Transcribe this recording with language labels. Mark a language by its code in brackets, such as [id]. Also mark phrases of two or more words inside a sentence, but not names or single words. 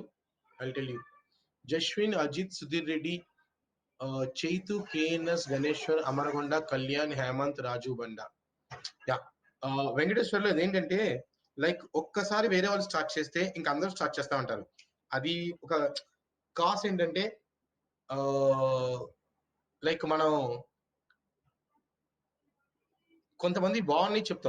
[en] I'll tell you. Jashwin, Ajit, Sudhir Reddy, Chaitu, KNS, Ganeshwar, Amaragonda, Kalyan, Hemant, Raju Banda. [te] యా, వెంకటేశ్వర్లో అదేంటంటే లైక్ ఒక్కసారి వేరే వాళ్ళు స్టార్ట్ చేస్తే ఇంకా అందరూ స్టార్ట్ చేస్తా ఉంటారు. అది ఒక కాస్ ఏంటంటే లైక్ మనం కొంతమంది బాగున్నాయి చెప్తాం.